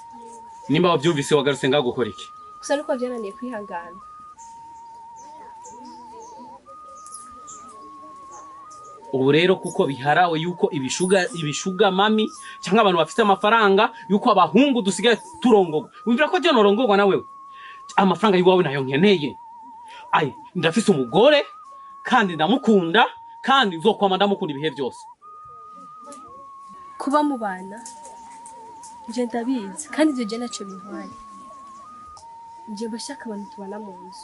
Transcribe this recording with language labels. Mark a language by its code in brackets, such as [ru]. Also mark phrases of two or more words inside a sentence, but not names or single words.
[rn] Nimba wabyumvise wagarutse ngagukora iki? Gusa nuko byananiye kwihangana. Ubu rero kuko biharawe yuko ibishuga mami cyangwa abantu bafite amafaranga yuko abahungu dusigaye turongogwa. Wumvira ko je norongogwa na wewe? amafaranga yiwawe nayo nkeneye. Ai ndafise umugore kandi ndamukunda kandi nzokwama ndamukunda ibihe byose. Kuba mu bana nje ndabizi kandi ibyo je naco bintwaye. Nje bashaka abantu tubana mu nzu.